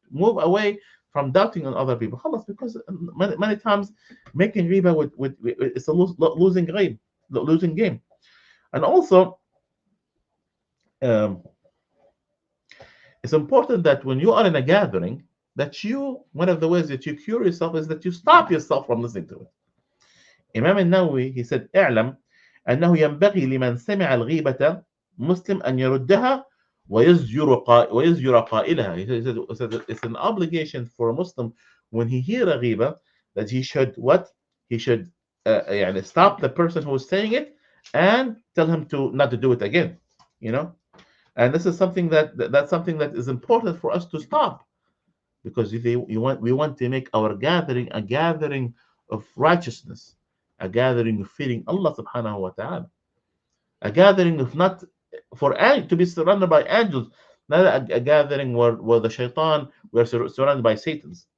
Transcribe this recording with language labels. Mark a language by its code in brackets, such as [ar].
[en] Move away from doubting on other people. Because many times making ghiba it's a losing game. And also, it's important that when you are in a gathering, that one of the ways that you cure yourself is that you stop yourself from listening to it. Imam al-Nawawi, he said, [ar] اعلم أنه ينبغي لمن سمع الغيبة مسلم أن يردها ويزجر قائلها. [en] He said it's an obligation for a Muslim, when he hear a ghiba, that he should stop the person who is saying it and tell him not to do it again. And this is something that's something that is important for us to stop, because we want to make our gathering a gathering of righteousness, a gathering of fearing Allah subhanahu wa ta'ala, a gathering of not to be surrounded by angels, not a gathering where the shaitan, we are surrounded by Satans.